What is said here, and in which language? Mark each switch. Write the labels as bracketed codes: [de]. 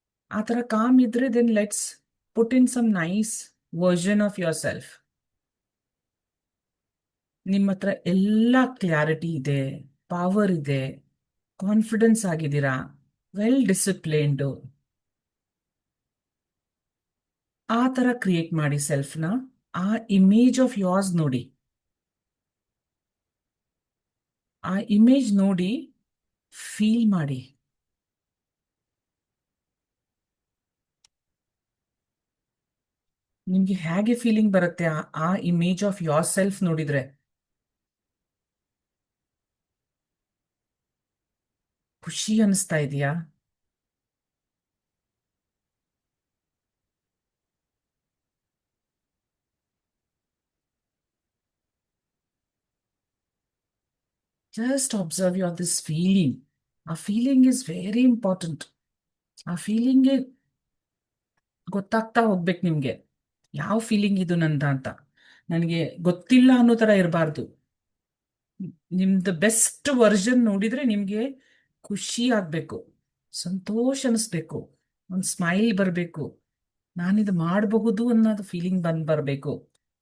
[kn] ಆ ಥರ ಕಾಮ್ ಇದ್ರೆ [en] then let's put in some nice version of yourself. [kn] ನಿಮ್ಮ ಹತ್ರ ಎಲ್ಲ ಕ್ಲಾರಿಟಿ ಇದೆ, ಪವರ್ ಇದೆ, ಕಾನ್ಫಿಡೆನ್ಸ್ ಆಗಿದ್ದೀರಾ, [en] Well disciplined. [kn] ಆ ಥರ ಕ್ರಿಯೇಟ್ ಮಾಡಿ ಸೆಲ್ಫ್ನ. ಆ [en] image of yours [kn] ನೋಡಿ. ಆ ಇಮೇಜ್ ನೋಡಿ ಫೀಲ್ ಮಾಡಿ. ನಿಮ್ಗೆ ಹೇಗೆ ಫೀಲಿಂಗ್ ಬರುತ್ತೆ ಆ [en] image of yourself [kn] ನೋಡಿದ್ರೆ? ಖುಷಿ ಅನಿಸ್ತಾ ಇದೆಯಾ? [en] Just observe your this feeling. ಆ feeling is very important. [kn] ಆ ಫೀಲಿಂಗ್ಗೆ ಗೊತ್ತಾಗ್ತಾ ಹೋಗ್ಬೇಕು ನಿಮ್ಗೆ, ಯಾವ ಫೀಲಿಂಗ್ ಇದು ನಂದ ಅಂತ. ನನಗೆ ಗೊತ್ತಿಲ್ಲ ಅನ್ನೋ ತರ ಇರಬಾರ್ದು. ನಿಮ್ದು ಬೆಸ್ಟ್ ವರ್ಷನ್ ನೋಡಿದ್ರೆ ನಿಮ್ಗೆ ಖುಷಿ ಆಗ್ಬೇಕು, ಸಂತೋಷ ಅನಿಸ್ಬೇಕು, ಒಂದು ಸ್ಮೈಲ್ ಬರಬೇಕು, ನಾನಿದು ಮಾಡಬಹುದು ಅನ್ನೋದು ಫೀಲಿಂಗ್ ಬರಬೇಕು.